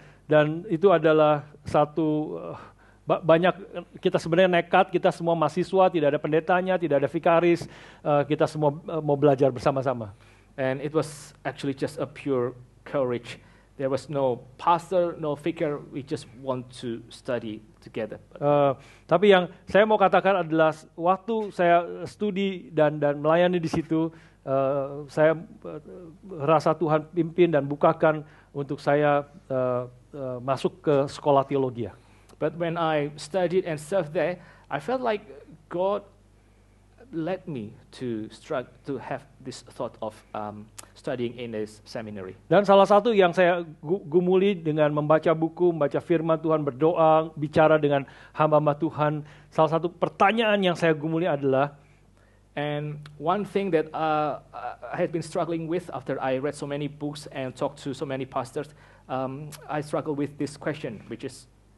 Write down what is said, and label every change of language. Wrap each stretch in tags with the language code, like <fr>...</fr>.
<id>Dan itu adalah satu banyak kita sebenarnya nekat, kita semua mahasiswa, tidak ada pendetanya, tidak ada vikaris, kita semua mau belajar bersama-sama.</id> <en>And it was actually just a pure courage. There was no pastor, no vicar, we just want to study together.</en> <id>Tapi yang saya mau katakan adalah waktu saya studi dan melayani di situ, saya rasa Tuhan pimpin dan bukakan untuk saya masuk ke sekolah teologi.</id> <en>But when I studied and served there, I felt like God led me to have this thought of studying in this seminary.</en> <id>Dan salah satu yang saya gumuli dengan membaca buku, membaca firman Tuhan, berdoa, bicara dengan hamba-hamba Tuhan, salah satu pertanyaan yang saya gumuli adalah,</id> <en>and one thing that I had been struggling with after I read so many books and talked to so many pastors, I struggled with this question, which is,</en>